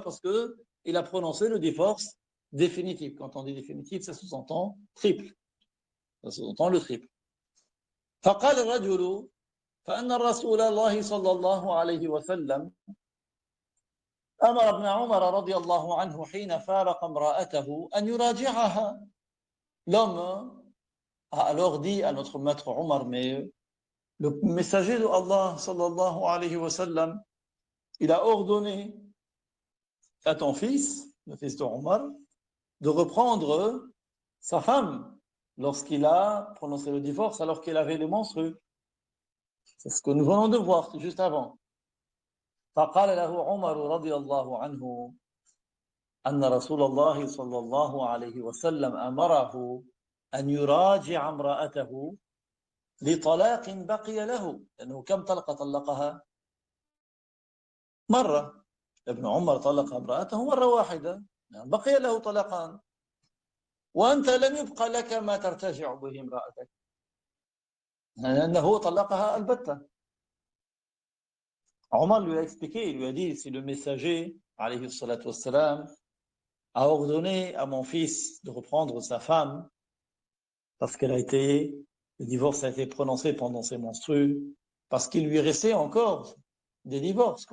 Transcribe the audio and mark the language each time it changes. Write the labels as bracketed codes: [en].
[fr] Parce qu'il a prononcé le divorce définitif. Quand on dit définitif, ça sous-entend triple. Ça sous-entend le triple. [ar] فقال الرجل فأن الرسول الله صلى الله عليه وسلم أمر ابن عمر رضي الله عنه حين فارق امرأته أن يراجعها. [fr] L'homme a alors dit à notre maître Omar, mais le messager de Allah sallallahu alayhi wa sallam, il a ordonné à ton fils, le fils de Omar, de reprendre sa femme lorsqu'il a prononcé le divorce alors qu'elle avait les menstrues. C'est ce que nous venons de voir juste avant. [ar] فقال له عمر رضي الله عنه أن رسول الله صلى الله عليه وسلم أمره أن يراجع امرأته لطلاق بقي له لأنه كم طلقها مرة. ابن عمر طلق امرأته مرة واحدة يعني بقي له طلقان وأنت لم يبقى لك ما ترتجع به امرأتك لأنه طلقها البتة. [fr] Omar lui a expliqué, il lui a dit, si le messager alayhi salatu wassalam, a ordonné à mon fils de reprendre sa femme parce le divorce a été prononcé pendant ses menstrues, parce qu'il lui restait encore des divorces.